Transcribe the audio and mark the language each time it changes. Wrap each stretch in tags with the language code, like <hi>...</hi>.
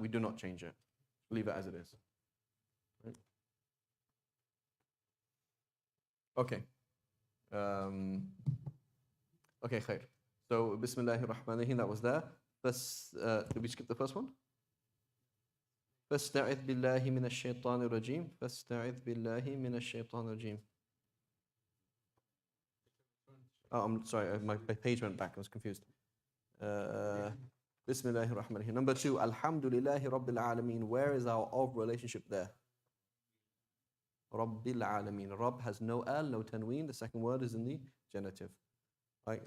<en>We do not change it. Leave it as it is. Right? Okay. Okay, khair. So, Bismillahir Rahmanir Rahim, that was there. First, did we skip the first one?</en> <ar>فاستعذ بالله من الشيطان الرجيم فاستعذ بالله من الشيطان الرجيم.</ar> <en>Oh, I'm sorry, my page went back, I was confused. Bismillahir Rahmanir Rahim. Number 2, Alhamdulillahi Rabbil Alameen. Where is our of relationship there? Rabbil Alameen. Rabb has no al, no tanween. The second word is in the genitive. Right?</en>